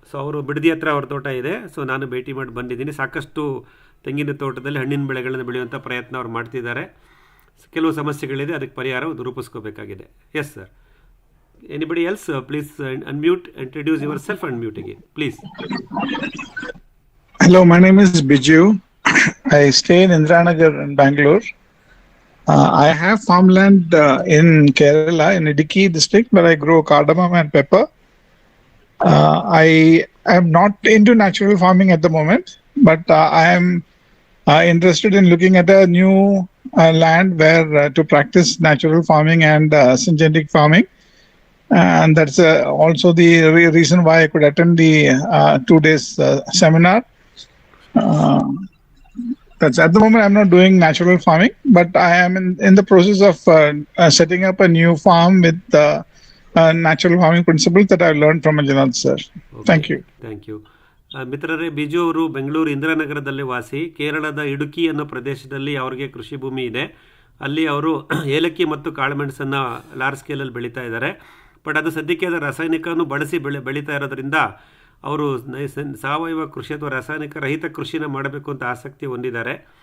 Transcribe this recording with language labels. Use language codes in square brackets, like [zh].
[kn] So ಅವರು ಬಿಡದಿ ಹತ್ರ ಅವ್ರ ತೋಟ ಇದೆ. ಸೊ ನಾನು ಭೇಟಿ ಮಾಡಿ ಬಂದಿದ್ದೀನಿ. ಸಾಕಷ್ಟು ತೆಂಗಿನ ತೋಟದಲ್ಲಿ ಹಣ್ಣಿನ ಬೆಳೆಗಳನ್ನು ಬೆಳೆಯುವಂಥ ಪ್ರಯತ್ನ ಅವ್ರು ಮಾಡ್ತಿದ್ದಾರೆ. ಕೆಲವು ಸಮಸ್ಯೆಗಳಿದೆ, ಅದಕ್ಕೆ ಪರಿಹಾರ ರೂಪಿಸ್ಕೋಬೇಕಾಗಿದೆ. [en] Yes sir. Anybody else please unmute, introduce yourself and mute again please. hello. My name is Biju. I stay in Indiranagar in Bangalore. I have farmland in Kerala in Idukki district where I grow cardamom and pepper. I am not into natural farming at the moment, but I am interested in looking at a new land where to practice natural farming and synthetic farming. And that's also the reason why I could attend the 2 days seminar. That's at the moment I'm not doing natural farming, but I am in the process of setting up a new farm with natural farming principles that I've learned from Manjunath sir. Okay. Thank you. Thank you. [kn] ಮಿತ್ರರೇ, ಬಿಜು ಅವರು ಬೆಂಗಳೂರು ಇಂದಿರಾನಗರದಲ್ಲಿ ವಾಸಿ. ಕೇರಳದ ಇಡುಕಿ ಅನ್ನೋ ಪ್ರದೇಶದಲ್ಲಿ ಅವ್ರಿಗೆ ಕೃಷಿ ಭೂಮಿ ಇದೆ. ಅಲ್ಲಿ ಅವರು ಏಲಕ್ಕಿ ಮತ್ತು ಕಾಳುಮೆಣಸನ್ನು ಲಾರ್ಜ್ ಸ್ಕೇಲಲ್ಲಿ ಬೆಳೀತಾ ಇದ್ದಾರೆ. ಬಟ್ ಅದು ಸದ್ಯಕ್ಕೆ ಅದರ ರಾಸಾಯನಿಕವನ್ನು ಬಳಸಿ ಬೆಳೀತಾ ಇರೋದ್ರಿಂದ ಅವರು ಸಾವಯವ ಕೃಷಿ ಅಥವಾ ರಾಸಾಯನಿಕ ರಹಿತ ಕೃಷಿನ ಮಾಡಬೇಕು ಅಂತ ಆಸಕ್ತಿ ಹೊಂದಿದ್ದಾರೆ.